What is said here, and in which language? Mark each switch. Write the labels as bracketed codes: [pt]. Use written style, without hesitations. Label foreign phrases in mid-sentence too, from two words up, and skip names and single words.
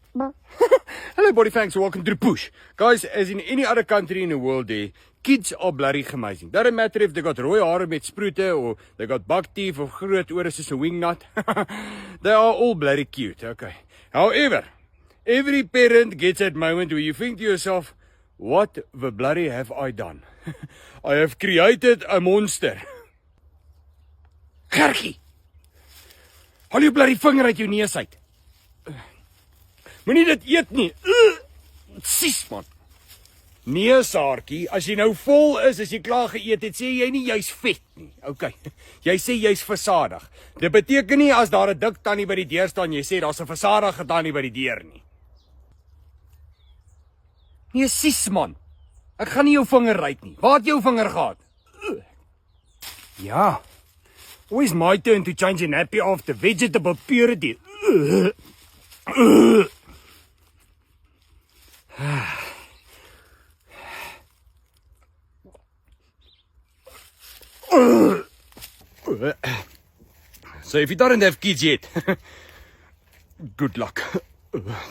[en] Hello, body fangs. Welcome to the push. Guys, as in any other country in the world, kids are bloody amazing. Doesn't matter if they got [af] rooi hare met sproete, [en] or they got buck teeth, or [af] groot ore soos 'n wingnut. [en] They are all bloody cute, okay. However, every parent gets that moment where you think to yourself, what the bloody have I done? I have created a monster. [af] Gertjie! Haal jou bloody vinger uit jou neus uit. Moenie dit eet nie. Sis man. Nee, Saartjie, as jy nou vol is, as jy klaar geëet het, sê jy nie jy's vet nie. Okay. Jy sê jy's versadig. Dit beteken nie as daar 'n dik tannie by die deur staan, jy sê daar's 'n versadige tannie by die deur nie. Nee, sis man. Ek gaan nie jou vinger ryk nie. Waar het jou vinger gehad? Ja. [en] Always my turn to change a nappy after vegetable purity. So if you don't have kids yet, good luck.